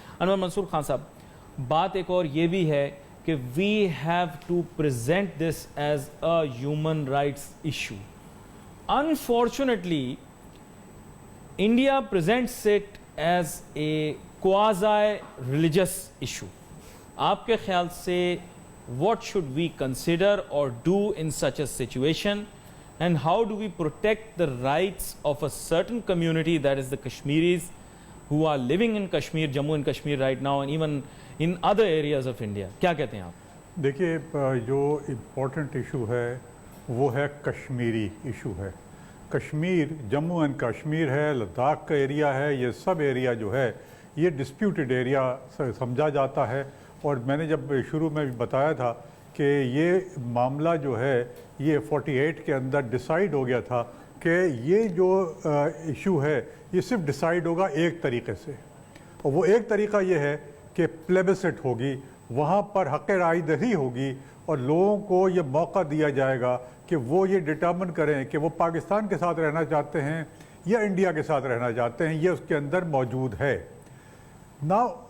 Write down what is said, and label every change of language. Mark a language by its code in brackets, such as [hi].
[hi] अनवर मंसूर खान साहब, बात एक और ये भी है कि [en] We have to present this as a human rights issue. Unfortunately India presents it as a quasi religious issue. [hi] आपके ख्याल से [en] what should we consider or do in such a situation, and how do we protect the rights of a certain community, that is the Kashmiris who are living in Kashmir, Jammu and Kashmir right now, and even in other areas of India? [hi] क्या कहते हैं आप? देखिए, जो important issue है वो है Kashmiri issue है। कश्मीर, जम्मू एंड कश्मीर है, लद्दाख का एरिया है, ये सब एरिया जो है ये डिस्प्यूटेड एरिया समझा जाता है। और मैंने जब शुरू में भी बताया था कि ये मामला जो है ये 48 के अंदर डिसाइड हो गया था कि ये जो इशू है ये सिर्फ डिसाइड होगा एक तरीके से, और वो एक तरीका ये है कि प्लेबिसिट होगी, वहाँ पर हक़ रायदही होगी और लोगों को ये मौका दिया जाएगा कि वो ये डिटर्मिन करें कि वो पाकिस्तान के साथ रहना चाहते हैं या इंडिया के साथ रहना चाहते हैं। ये उसके अंदर मौजूद है ना।